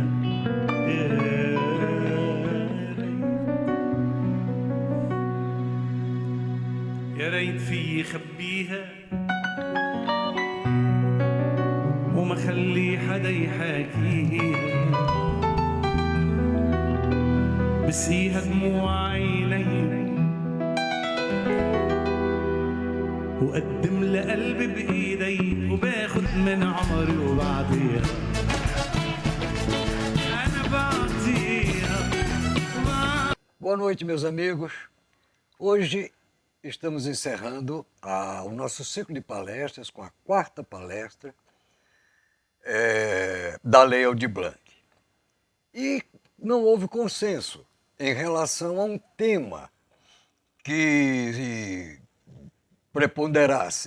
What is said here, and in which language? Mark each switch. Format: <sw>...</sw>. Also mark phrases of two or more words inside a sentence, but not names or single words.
<ar>يا ريت في خبيها وما خلي حدا يحاكيها، بسيها دموع عيني وقدم لقلبي بإيدي وباخد من عمري وبعطيها. أنا بعطيها.</ar> <pt>Boa noite, meus amigos. Hoje estamos encerrando o nosso ciclo de palestras com a quarta palestra da Lei Aldir Blanc. E não houve consenso em relação a um tema que preponderasse.</pt>